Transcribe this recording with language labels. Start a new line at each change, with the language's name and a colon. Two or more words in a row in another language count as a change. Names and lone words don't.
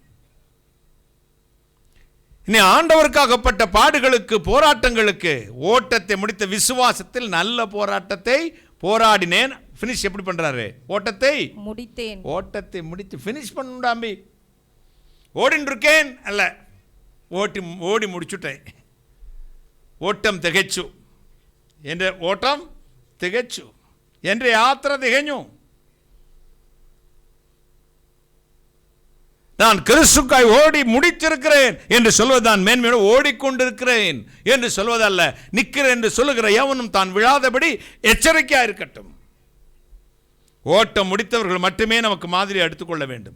Tamil: இனி ஆண்டவருக்காகப்பட்ட பாடுகளுக்கு, போராட்டங்களுக்கு, ஓட்டத்தை முடித்த விசுவாசத்தில் நல்ல போராட்டத்தை போராடினேன். ஃபினிஷ் எப்படி பண்றாரு? ஓட்டத்தை முடித்து ஃபினிஷ் பண்ணுடாம்பி. ஓடின்னு இருக்கேன் அல்ல, ஓடி முடிச்சுட்டேன்.
Malayalam: ഓട്ടം തികച്ചു, എൻ്റെ ഓട്ടം തികച്ചു, എൻ്റെ യാത്ര തികഞ്ഞു.
Tamil: நான் கிறிஸ்துக்காய் ஓடி முடித்திருக்கிறேன் என்று சொல்வதுதான் மேன்மையோடு. ஓடிக்கொண்டிருக்கிறேன் என்று சொல்வதல்ல. நிற்கிறேன் என்று சொல்லுகிற எவனும் தான் விழாதபடி எச்சரிக்கையாக இருக்கட்டும். ஓட்டம் முடித்தவர்கள் மட்டுமே நமக்கு மாதிரி எடுத்துக்கொள்ள வேண்டும்.